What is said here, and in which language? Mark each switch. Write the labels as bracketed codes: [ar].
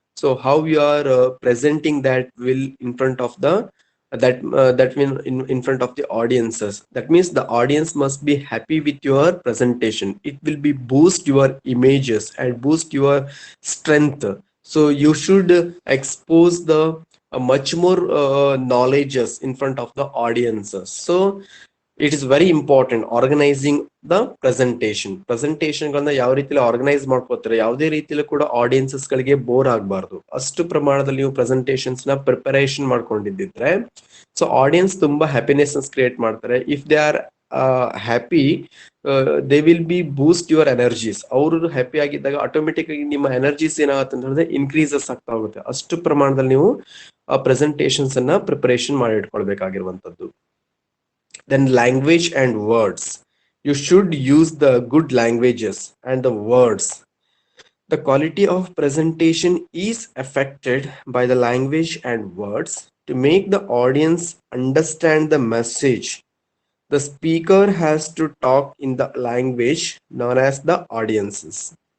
[en] So how you are presenting that will in front of the that will in front of the audiences. That means the audience must be happy with your presentation. It will be boost your images and boost your strength. So you should expose the much more knowledges in front of the audiences. So it is very important organizing the presentation [kn] ಗಳನ್ನ ಯಾವ ರೀತಿಯಲ್ಲಿ organise ಮಾಡ್ಕೋತಾರೆ, ಯಾವುದೇ ರೀತಿಯಲ್ಲಿ ಕೂಡ audiences ಗಳಿಗೆ bore ಆಗಬಾರ್ದು, ಅಷ್ಟು ಪ್ರಮಾಣದಲ್ಲಿ ನೀವು ಪ್ರೆಸೆಂಟೇಷನ್ಸ್ ನ ಪ್ರಿಪರೇಷನ್ ಮಾಡ್ಕೊಂಡಿದ್ದಿದ್ರೆ ಸೊ ಆಡಿಯನ್ಸ್ ತುಂಬಾ ಹ್ಯಾಪಿನೆಸ್ ಕ್ರಿಯೇಟ್ ಮಾಡ್ತಾರೆ. [en] If they are happy, they will be boost your energies. [kn] ಅವರು ಹ್ಯಾಪಿ ಆಗಿದ್ದಾಗ ಆಟೋಮೆಟಿಕ್ ಆಗಿ ನಿಮ್ಮ ಎನರ್ಜೀಸ್ ಏನಾಗುತ್ತೆ ಅಂತಂದ್ರೆ ಇನ್ಕ್ರೀಸಸ್ ಆಗ್ತಾ ಹೋಗುತ್ತೆ. ಅಷ್ಟು ಪ್ರಮಾಣದಲ್ಲಿ ನೀವು ಪ್ರೆಸೆಂಟೇಷನ್ಸ್ ಅನ್ನ ಪ್ರಿಪರೇಷನ್ ಮಾಡಿ ಇಟ್ಕೊಳ್ಬೇಕಾಗಿರುವಂತದ್ದು. [en] Then language and words. You should use the good languages and the words. The quality of presentation is affected by the language and words. To make the audience understand the message, the speaker has to talk in the language known as the audiences.